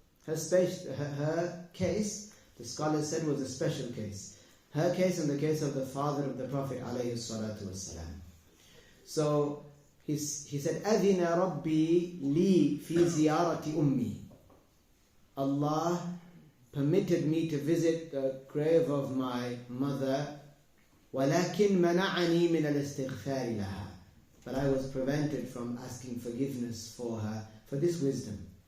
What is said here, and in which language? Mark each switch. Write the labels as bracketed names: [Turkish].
[English] Her case, the scholars said, was a special case. Her case and the case of the father of the Prophet ﷺ. So he said, [Arabic] أَذِنَ رَبِّي لِي فِي زِيَارَةِ أُمِّي. [English] Allah permitted me to visit the grave of my mother, [Arabic] وَلَكِنْ مَنَعَنِي مِنَ الْإِسْتِغْفَارِ لَهَا. [English] But I was prevented from asking forgiveness for her, for this wisdom.